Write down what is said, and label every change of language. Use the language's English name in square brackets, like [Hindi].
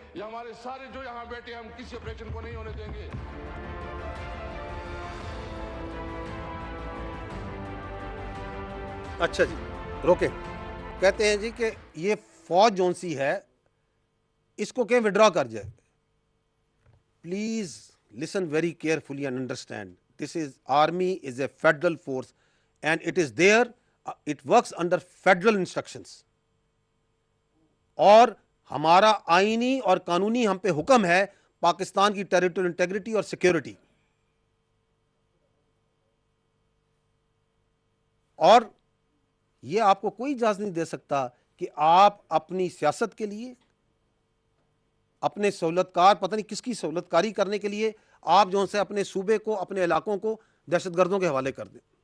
[Urdu] یہ ہمارے سارے جو یہاں بیٹھے, ہم کسی آپریشن کو نہیں ہونے دیں گے. اچھا جی, روکیں. کہتے ہیں جی کہ یہ فوج جون سی ہے اس کو کہ وڈرا کر جائے. [English] Please listen very carefully and understand, this is army is a federal force and it is there, it works under federal instructions. [Urdu] اور ہمارا آئینی اور قانونی ہم پہ حکم ہے پاکستان کی ٹیریٹوریل انٹیگریٹی اور سیکیورٹی. اور یہ آپ کو کوئی اجازت نہیں دے سکتا کہ آپ اپنی سیاست کے لیے, اپنے سہولت کار, پتہ نہیں کس کی سہولت کاری کرنے کے لیے آپ جو سے اپنے صوبے کو, اپنے علاقوں کو دہشت گردوں کے حوالے کر دیں.